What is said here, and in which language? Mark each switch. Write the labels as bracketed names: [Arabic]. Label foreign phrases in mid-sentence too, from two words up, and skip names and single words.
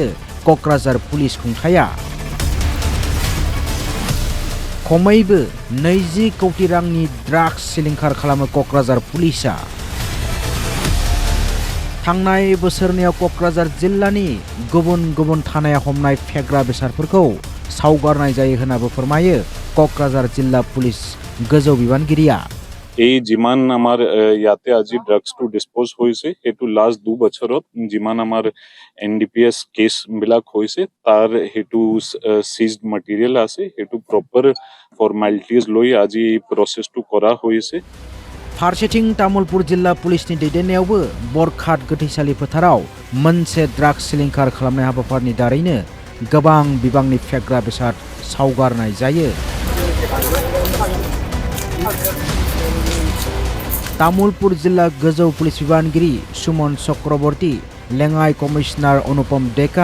[Bodo] क'क्राझार पुलिस खुंथाया खमैबो 20 कौटि रांनि ड्राग्स सिलिंखार खालामो क'क्राझार पुलिसा। थांनाय बोसोरनैयाव क'क्राझार जिल्लानि गुबुन गुबुन थानायाव हमनाय फेग्रा बेसादफोरखौ सावगारनाय जायो होननाबो फोरमायो क'क्राझार जिल्ला पुलिस गोजौ बिबानगिरिया। [Assamese] এই যিমান আমাৰ ইয়াতে আজি ড্ৰাগছটো ডিসপোজ হৈছে এটো লাষ্ট 2 বছৰত যিমান আমাৰ এনডিপিএস কেস বিলাক হৈছে তাৰ হেতু [English] seized material [Assamese] আছে হেতু [English] proper formalities [Assamese] লৈ আজি প্ৰসেসটো কৰা হৈছে। [Bodo] फारसेथिं तामुलपुर जिल्ला पुलिसनि दैदेननायावबो बरखात गोथैसालि फोथाराव मोनसे ड्राग्स सिलिंखार खालामनाय हाबाफारिनि दारैनो गोबां बिबांनि फेग्रा बेसाद सावगारनाय जायो। तामुलपुर जिल्ला गोजौ पुलिस बिबानगिरि सुमन चक्रवर्ती लेङाइ कमिशनार अनुपम डेका